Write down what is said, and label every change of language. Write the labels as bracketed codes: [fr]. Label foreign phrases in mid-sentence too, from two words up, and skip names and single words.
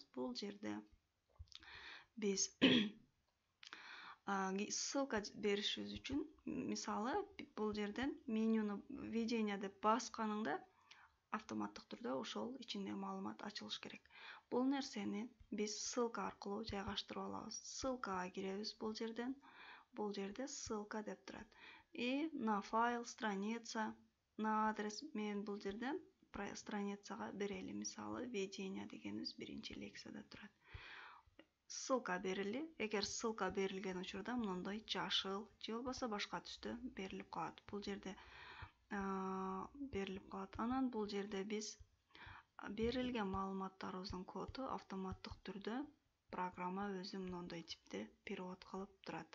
[ky] Бул жерде биз ссылка беришибиз үчүн, мисалы, бул жерден менюну введение деп басканыңда автоматтык түрдө ошол ичиндеги маалымат ачылыш керек. Бул нерсени биз ссылка аркылуу жайгаштырып алабыз. Ссылкага киребиз бул жерден. Бул жерде ссылка деп турат. [ru] И на файл, страница, на адрес. [ky] Мен бул жерден страницага берели. Мисалы, введение дегенибиз биринчи лекцияда турат. Ссылка берили. Эгер ссылка берилген учурда мындай жашыл же болбосо башка түстө берилип калат. Бул жерде берилип калат. Анан бул жерде биз берилген маалыматтарыбыздын коду автоматтык түрдө программа өзү мындай типте перевод кылып турат.